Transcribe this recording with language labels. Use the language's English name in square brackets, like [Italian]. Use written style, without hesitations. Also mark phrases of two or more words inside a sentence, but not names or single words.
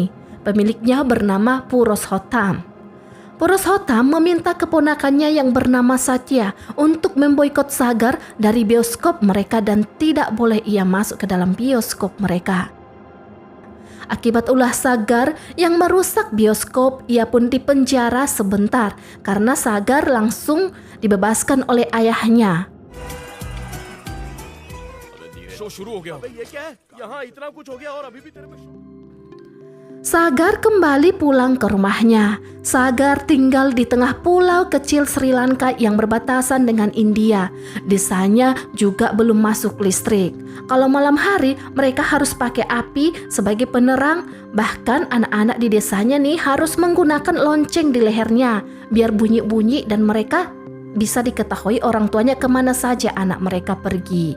[Indonesian] Pemiliknya bernama Puroshottam. Puroshottam meminta keponakannya yang bernama Satya untuk memboikot Sagar dari bioskop mereka dan tidak boleh ia masuk ke dalam bioskop mereka. Akibat ulah Sagar yang merusak bioskop, ia pun dipenjara sebentar karena Sagar langsung dibebaskan oleh ayahnya. [Hindi] शो शुरू हो गया ये क्या है? यहाँ इतना कुछ हो गया और अभी भी तेरे पे [Indonesian] Sagar kembali pulang ke rumahnya. Sagar tinggal di tengah pulau kecil Sri Lanka yang berbatasan dengan India. Desanya juga belum masuk listrik. Kalau malam hari mereka harus pakai api sebagai penerang. Bahkan anak-anak di desanya nih harus menggunakan lonceng di lehernya biar bunyi-bunyi dan mereka bisa diketahui orang tuanya kemana saja anak mereka pergi.